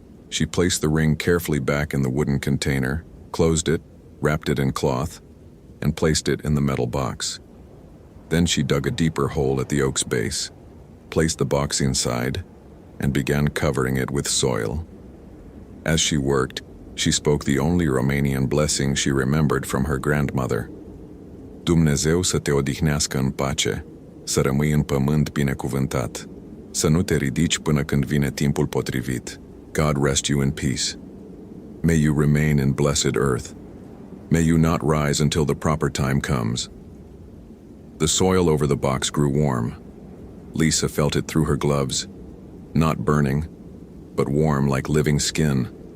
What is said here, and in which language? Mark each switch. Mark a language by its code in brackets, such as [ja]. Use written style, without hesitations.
[en] She placed the ring carefully back in the wooden container, closed it, wrapped it in cloth, and placed it in the metal box. Then she dug a deeper hole at the oak's base, placed the box inside, and began covering it with soil. As she worked, she spoke the only Romanian blessing she remembered from her grandmother. [ro] Dumnezeu să te odihnească în pace, să rămâi în pământ binecuvântat, să nu te ridici până când vine timpul potrivit. [en] God rest you in peace. May you remain in blessed earth. May you not rise until the proper time comes. The soil over the box grew warm. Lisa felt it through her gloves, not burning, but warm like living skin.